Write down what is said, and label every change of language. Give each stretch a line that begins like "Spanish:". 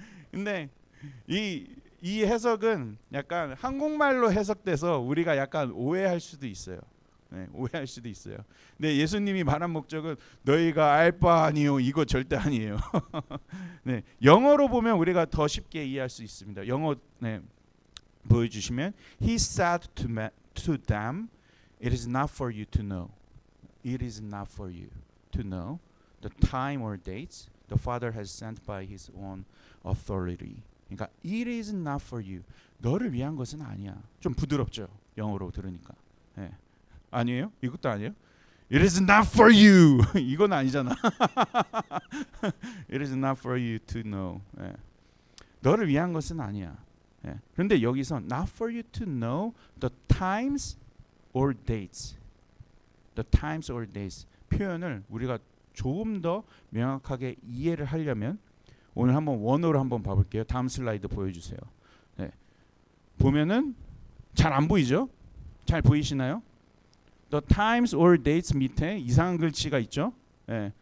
Korean: 근데 이 해석은 약간 한국말로 해석돼서 우리가 약간 오해할 수도 있어요. 오해할 수도 있어요. 근데 예수님이 말한 목적은 너희가 알 바 아니요 이거 절대 아니에요. 영어로 보면 우리가 더 쉽게 이해할 수 있습니다. 영어 보여주시면
English: He said to them, It is not for you to know. It is not for you to know the time or dates the Father has sent by His own authority.
Korean: 그러니까
English: It is not for you.
Korean: 너를 위한 것은 아니야. 좀 부드럽죠. 영어로 들으니까. 아니에요? 이것도 아니에요?
English: It is not for you.
Korean: 이건 아니잖아.
English: It is not for you to know. 예.
Korean: 너를 위한 것은 아니야. 예. 그런데 여기서
English: not for you to know the times or dates. The times or dates
Korean: 표현을 우리가 조금 더 명확하게 이해를 하려면 오늘 한번 원어로 한번 봐볼게요. 다음 슬라이드 보여주세요. 네. 보면은 잘 안 보이죠? 잘 보이시나요?
English: The times or dates
Korean: 밑에 이상한 글씨가 있죠? 네.